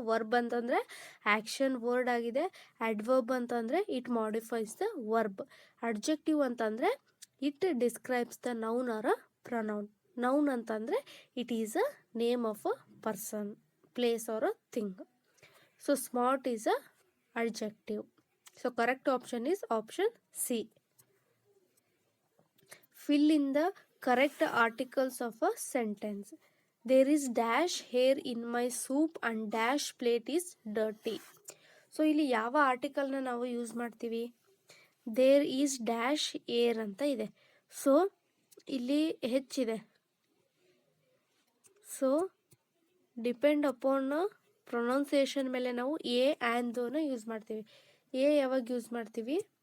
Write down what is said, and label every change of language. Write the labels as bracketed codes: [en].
[kn] Verb ಅಂತಂದರೆ action word ಆಗಿದೆ. Adverb ಅಂತಂದರೆ [en] It modifies the verb. Adjective ಅಂತಂದರೆ it describes the noun or a pronoun. Noun ಅಂತಂದರೆ it is a name of a person, place or a thing. So smart is a adjective. So correct option is option C. Fill in the correct articles of a sentence. There is dash hair in my soup and dash plate is dirty. [kn] So ಇಲ್ಲಿ ಯಾವ ಆರ್ಟಿಕಲ್ನ ನಾವು use ಮಾಡ್ತೀವಿ? [en] there is dash air [kn] ಅಂತ ಇದೆ. So ಇಲ್ಲಿ ಹೆಚ್ಚಿದೆ. So depend upon pronunciation ಮೇಲೆ ನಾವು ಎ ಆ್ಯಂಡ್ ಯೂಸ್ ಮಾಡ್ತೀವಿ. ಎ ಯಾವಾಗ ಯೂಸ್ ಮಾಡ್ತೀವಿ?